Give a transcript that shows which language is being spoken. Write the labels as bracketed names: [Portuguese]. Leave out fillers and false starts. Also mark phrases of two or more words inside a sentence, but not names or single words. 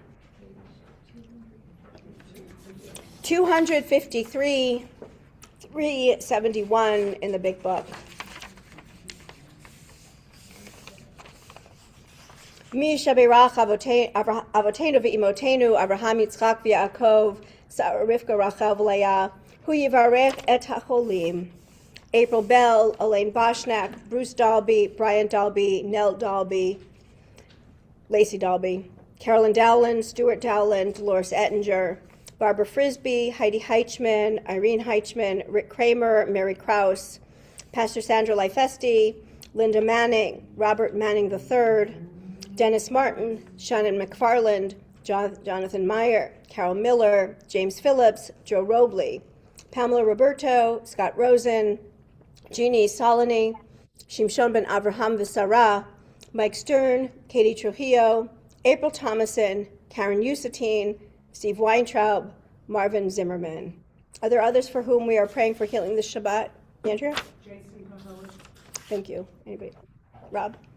[English] 253, 371 in the big book. [Hebrew] מי שברך אבותינו ואמותינו אברהם יצחק ויעקב שרה רבקה רחל ולאה הוא יברך את החולים. [English] April Bell, Elaine Boshnak, Bruce Dalby, Brian Dalby, Nell Dalby, Lacey Dalby, Carolyn Dowland, Stuart Dowland, Dolores Ettinger, Barbara Frisbee, Heidi Heichman, Irene Heichman, Rick Kramer, Mary Krause, Pastor Sandra Lifesti, Linda Manning, Robert Manning III, Dennis Martin, Shannon McFarland, Jonathan Meyer, Carol Miller, James Phillips, Joe Robley, Pamela Roberto, Scott Rosen, Jeannie Solony, Shimshon ben Avraham V'Sarah, Mike Stern, Katie Trujillo, April Thomason, Karen Usatine, Steve Weintraub, Marvin Zimmerman. Are there others for whom we are praying for healing this Shabbat? Andrea? Jason Mahoney. Thank you. Anybody? Rob?